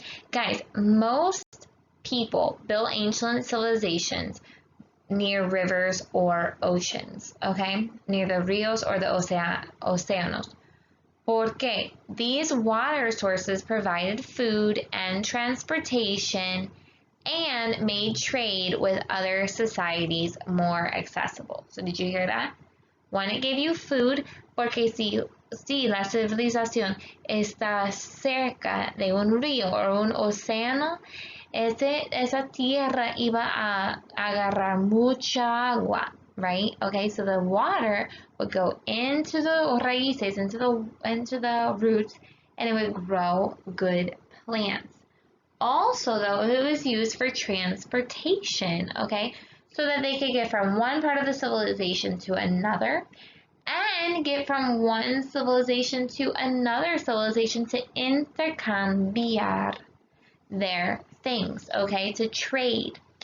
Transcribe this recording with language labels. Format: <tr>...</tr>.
<en>Guys, most people built ancient civilizations near rivers or oceans, okay? Near the rios or the océanos. Porque these water sources provided food and transportation and made trade with other societies more accessible. So did you hear that? One, it gave you food,</en> <es>porque si la civilización está cerca de un río o un océano, esa tierra iba a agarrar mucha agua, right?</es> <en>Okay, so the water would go into the raíces, into the roots, and it would grow good plants. Also, though, it was used for transportation, okay? So that they could get from one part of the civilization to another and get from one civilization to another civilization to intercambiar their things, okay? To trade.</en>